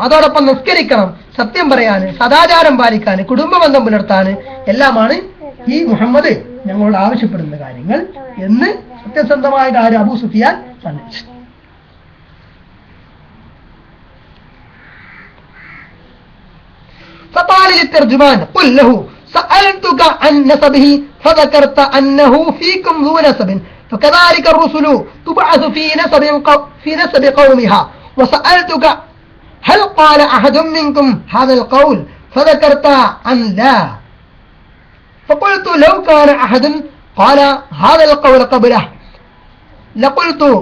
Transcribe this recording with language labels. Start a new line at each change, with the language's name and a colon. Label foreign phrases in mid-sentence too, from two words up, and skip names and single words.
Malayalam: അതോടൊപ്പം നിസ്കരിക്കണം, സത്യം പറയാന്, സദാചാരം പാലിക്കാന്, കുടുംബ ബന്ധം പുലർത്താന് എല്ലാമാണ് ഈ മുഹമ്മദ് ഞങ്ങളോട് ആവശ്യപ്പെടുന്ന കാര്യങ്ങൾ എന്ന് സത്യസന്ധമായിട്ട് ആര്? അബൂ സുഫിയാൻ പറഞ്ഞു.
Arabic: فقال للترجمان قل له سألتك عن نسبه فذكرت أنه فيكم ذو نسب فكذلك الرسل تبعث في نسب قومها وسألتك هل قال أحد منكم هذا القول فذكرت أن لا فقلت لو كان أحد قال هذا القول قبله لقلت